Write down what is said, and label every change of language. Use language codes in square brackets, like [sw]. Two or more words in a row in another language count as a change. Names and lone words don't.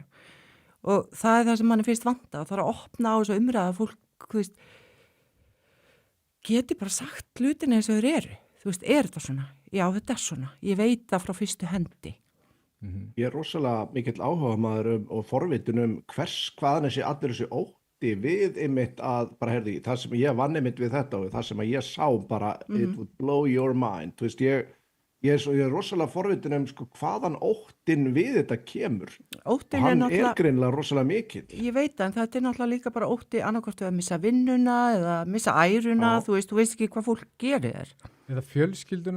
[is] Og það það sem manni finnst vanta, það að opna á þessu umræða fólk, þú veist, geti bara sagt hlutina eins og þeir eru. Þú veist, þetta svona? Já, þetta svona. Ég veit það frá fyrstu hendi. Ég rosalega mikill áhugamaður og forvitun hvaðan allir þessi ótti við einmitt að, bara heyrði, það sem ég vann einmitt við þetta og það sem ég sá bara, [en] it would blow your mind. [is] Þú veist, ég er rosalega forvitin sko, hvaðan óttin við þetta kemur. Óttin hann er greinilega rosalega mikill. Ég veit það, en þetta náttúrulega líka bara ótti annarkvort við að missa vinnuna eða missa æruna, þú veist ekki hvað fólk gerir þér. Eða fjölskylduna.